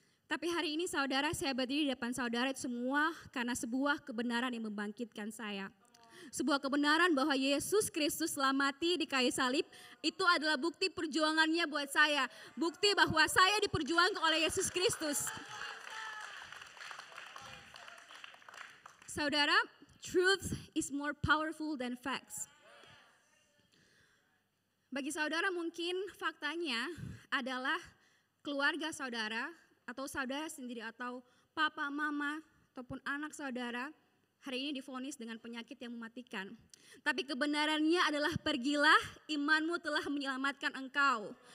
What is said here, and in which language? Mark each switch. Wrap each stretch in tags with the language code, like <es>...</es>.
<id>Tapi hari ini saudara, saya berdiri di depan saudara itu semua karena sebuah kebenaran yang membangkitkan saya. Sebuah kebenaran bahwa Yesus Kristus telah mati di kayu salib, itu adalah bukti perjuangannya buat saya. Bukti bahwa saya diperjuangkan oleh Yesus Kristus.</id> <en>Saudara, truth is more powerful than facts.</en> <id>Bagi saudara mungkin faktanya adalah keluarga saudara atau saudara sendiri atau papa, mama ataupun anak saudara hari ini divonis dengan penyakit yang mematikan. Tapi kebenarannya adalah pergilah, imanmu telah menyelamatkan engkau.</id>